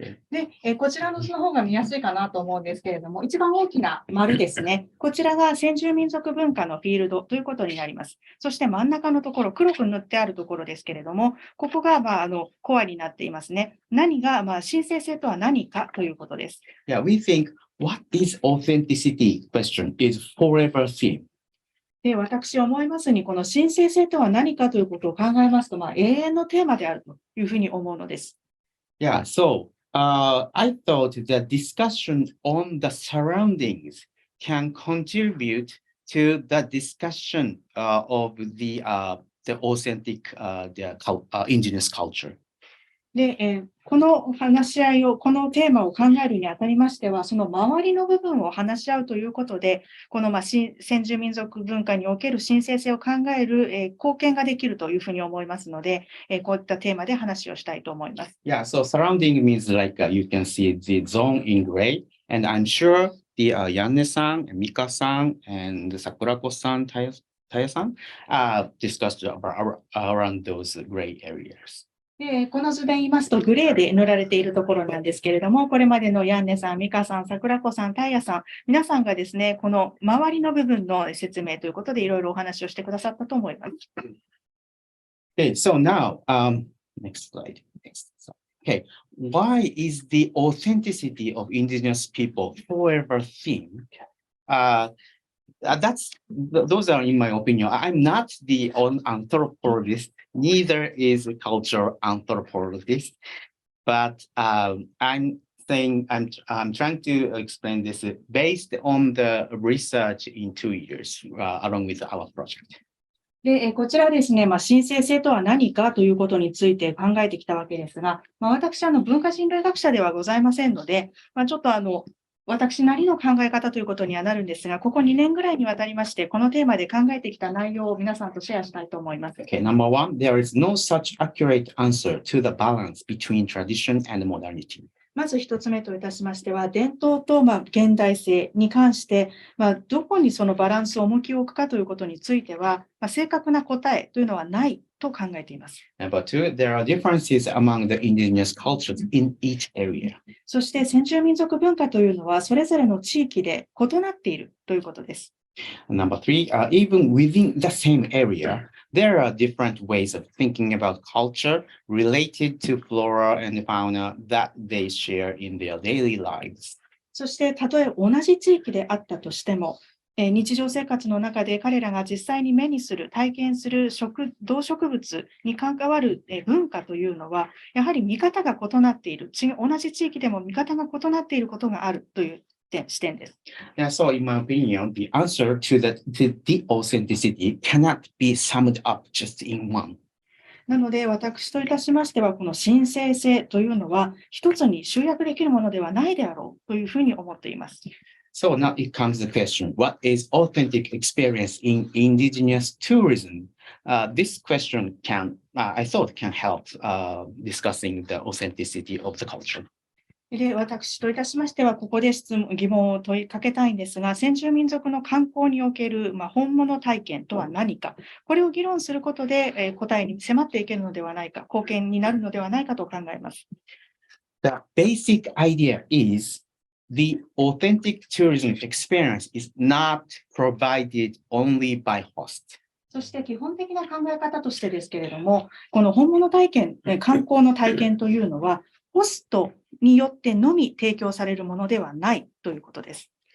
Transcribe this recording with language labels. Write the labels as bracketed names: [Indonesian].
[Japanese] で、こちらの図の方が見やすいかなと思うんですけれども、一番大きな丸ですね。こちらが先住民族文化のフィールドということになります。そして真ん中のところ、黒く塗ってあるところですけれども、ここが、コアになっていますね。何が、神聖性とは何かということです。 [English] Yeah, we think what is authenticity question is forever theme. [Japanese] で、私思いますに、この神聖性とは何かということを考えますと、永遠のテーマであるというふうに思うのです。 [English] Yeah, so I thought the discussion on the surroundings can contribute to the discussion of the authentic indigenous culture. [Japanese] で、この話し合いを、このテーマを考えるにあたりましては、その周りの部分を話し合うということで、この先住民族文化における神聖性を考える貢献ができるというふうに思いますので、こういったテーマで話をしたいと思います。 [English] Yeah, so surrounding means like you can see the zone in gray, and I'm sure the Janne-san, Mika-san, and Sakurako-san, Taija-san discussed around those gray areas. [Japanese] で、この図で言いますと、グレーで塗られているところなんですけれども、これまでのヤンネさん、ミカさん、桜子さん、タイヤさん、皆さんがですね、この周りの部分の説明ということで、いろいろお話をしてくださったと思います。 [English] Okay, so now, next slide. Okay, why is the authenticity of indigenous people forever theme? Those are, in my opinion, I'm not the anthropologist, neither is a cultural anthropologist, but I'm trying to explain this based on the research in 2 years, along with our project. [Japanese] で、こちらですね、神聖性とは何かということについて考えてきたわけですが、私、文化人類学者ではございませんので、ちょっと私なりの考え方ということにはなるんですが、ここ2年ぐらいにわたりまして、このテーマで考えてきた内容を皆さんとシェアしたいと思います。 [English] Okay, number one, there is no such accurate answer to the balance between tradition and modernity. [Japanese] まず一つ目といたしましては、伝統と現代性に関して、どこにそのバランスを重きを置くかということについては、正確な答えというのはないと考えています。 [English] Number two, there are differences among the indigenous cultures in each area. [Japanese] そして先住民族文化というのはそれぞれの地域で異なっているということです。 [English] Number three, even within the same area, there are different ways of thinking about culture related to flora and fauna that they share in their daily lives. [Japanese] そしてたとえ同じ地域であったとしても、日常生活の中で彼らが実際に目にする、体験する動植物に関わる文化というのは、やはり見方が異なっている、同じ地域でも見方が異なっていることがあるという視点です。 [English] Yeah, so in my opinion, the answer to the authenticity cannot be summed up just in one. [Japanese] なので、私といたしましては、この神聖性というのは、一つに集約できるものではないであろうというふうに思っています。 [English] So now it comes the question, what is authentic experience in indigenous tourism? This question I thought can help discussing the authenticity of the culture. [Japanese] で、私といたしましては、ここで疑問を問いかけたいんですが、先住民族の観光における、本物体験とは何か、これを議論することで、答えに迫っていけるのではないか、貢献になるのではないかと考えます。 [English] The basic idea is the authentic tourism experience is not provided only by host. [Japanese] そして基本的な考え方としてですけれども、この本物体験、観光の体験というのは、ホストによってのみ提供されるものではないということです。